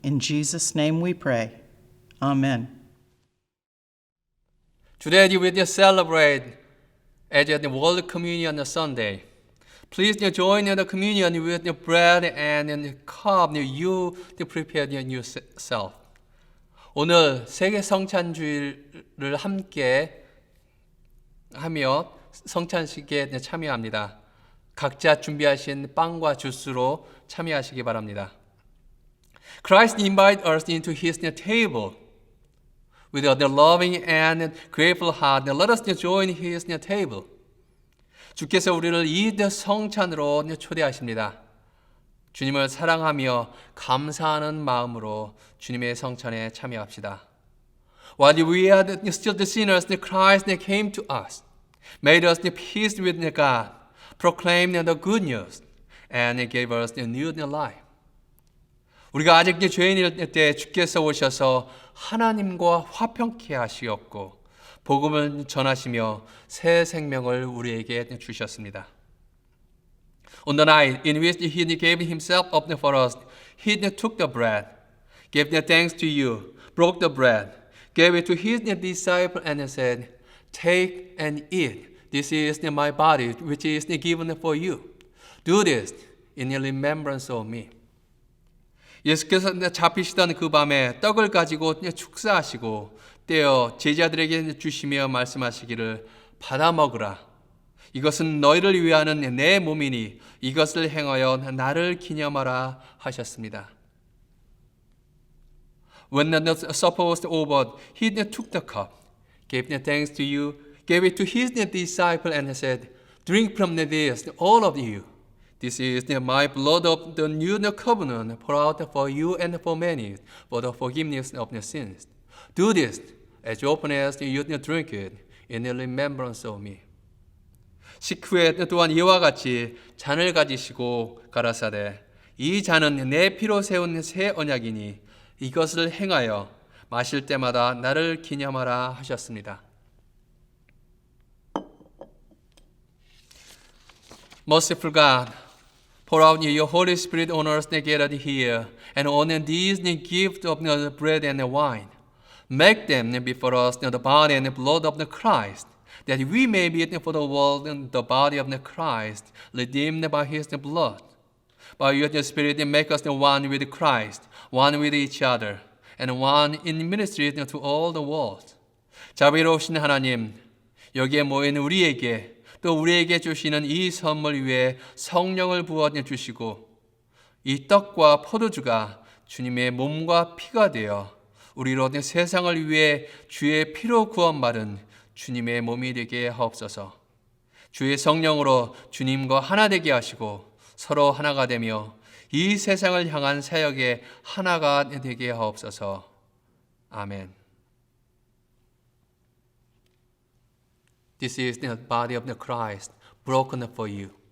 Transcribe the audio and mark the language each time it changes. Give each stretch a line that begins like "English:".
English: In Jesus' name we pray. Amen. Today we will celebrate as the World Communion Sunday. Please join in the communion with the bread and the cup you prepare yourself.
Korean: 오늘 세계 성찬주일을 함께 하며 성찬식에 참여합니다. 각자 준비하신 빵과 주스로 참여하시기 바랍니다.
English: Christ invites us into His table. With a loving and grateful heart, let us join His table.
Korean: 주께서 우리를 이 성찬으로 초대하십니다. 주님을 사랑하며 감사하는 마음으로 주님의 성찬에 참여합시다.
English: While we are still the sinners, Christ came to us, made us peace with God, proclaimed the good news, and gave us the new life.
Korean: 우리가 아직 죄인일 때 주께서 오셔서 하나님과 화평케 하시었고 복음을 전하시며 새 생명을 우리에게 주셨습니다.
English: On the night in which He gave Himself up for us, He took the bread, gave the thanks to you, broke the bread, gave it to His disciples, and said, "Take and eat. This is my body, which is given for you. Do this in remembrance of me."
Korean: 예수께서 잡히시던 그 밤에 떡을 가지고 축사하시고 떼어 제자들에게 주시며 말씀하시기를 받아 먹으라. 이것은 너희를 위하는 내 몸이니 이것을 행하여 나를 기념하라 하셨습니다.
English: When the supper was over, He took the cup, gave thanks to you, gave it to His disciples, and said, "Drink from this, all of you. This is my blood of the new covenant, poured out for you and for many, for the forgiveness of the sins. Do this as often as you drink it, in remembrance of me."
Korean: 식후에 또한 이와 같이 잔을 가지시고 가라사대, 이 잔은 내 피로 세운 새 언약이니 이것을 행하여 마실 때마다 나를 기념하라 하셨습니다.
English: Merciful God, pour out your Holy Spirit on us gathered here, and on these gifts of the bread and the wine. Make them before us the body and the blood of the Christ, that we may be for the world the body of the Christ, redeemed by His blood. By your Spirit, make us one with Christ, one with each other, and one in ministry to all the world.
Korean: 자비로우신 하나님, 여기에 모인 우리에게 또 우리에게 주시는 이 선물 위에 성령을 부어 주시고 이 떡과 포도주가 주님의 몸과 피가 되어 우리로 세상을 위해 주의 피로 구원받은 주님의 몸이 되게 하옵소서. 주의 성령으로 주님과 하나 되게 하시고 서로 하나가 되며 이 세상을 향한 사역에 하나가 되게 하옵소서. 아멘.
English: This is the body of the Christ, broken for you.